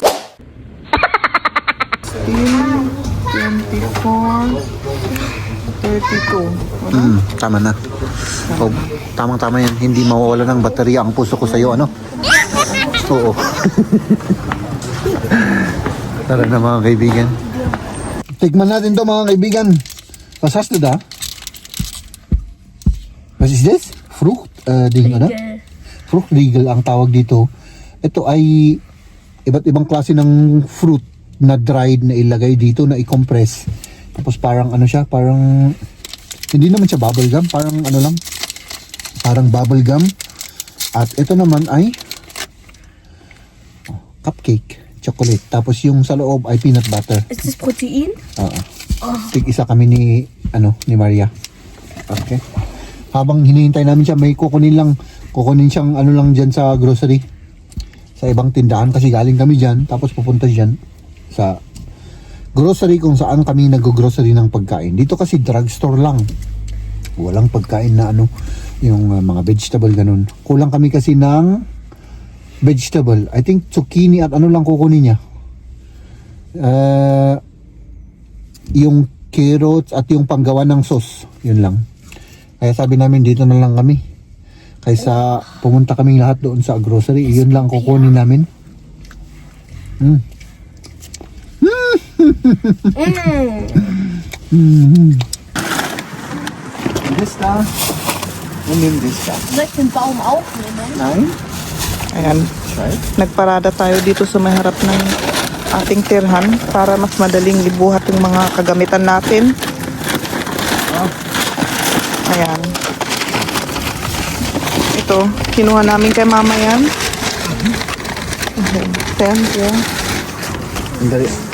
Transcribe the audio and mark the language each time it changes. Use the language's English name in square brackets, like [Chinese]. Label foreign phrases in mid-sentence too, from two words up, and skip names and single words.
[Filipino] 24, 32. Tama na. O, tamang-tama yan. Hindi mawawala ng baterya ang puso ko sa'yo, ano? Oo. Tara na, mga kaibigan. Tikman natin to, mga kaibigan. [German] Was hast du da? Was [English] is this? [German] Frucht? Ding, [Filipino] ano? Fruchtriegel ang tawag dito. Ito ay iba't ibang klase ng fruit na dried na ilagay dito, na i-compress. Tapos parang ano siya, parang hindi naman siya bubble gum, parang ano lang, parang bubble gum. At ito naman ay [English] cupcake, chocolate. [Filipino] Tapos yung sa loob ay [English] peanut butter. [German] Ist das Protein? [Filipino] Oo. Tig-isa kami ni Maria. Okay. Habang hinihintay namin siya, may kukunin siyang ano lang dyan sa grocery. Sa ibang tindahan kasi galing kami dyan. Tapos pupunta dyan sa grocery kung saan kami nag-grocery ng pagkain. Dito kasi drugstore lang. Walang pagkain na ano, yung mga vegetable ganun. Kulang kami kasi ng vegetable. [English] I think [Filipino] zucchini at ano lang kukunin niya. Yung carrots at yung panggawa ng sauce. Yun lang. Kaya sabi namin dito na lang kami. Kaysa pumunta kaming lahat doon sa grocery. Yun lang kukunin namin. [German] Das da. Und nimm das da. Soll ich den Baum aufnehmen? Nein. [Filipino] Ayan. Nagparada tayo dito sa may harap ng ating tirhan para mas madaling ibuhat yung mga kagamitan natin. Ayan. Ito, kinuha namin kay mama yan. [English] Thank you. [Filipino] Dali.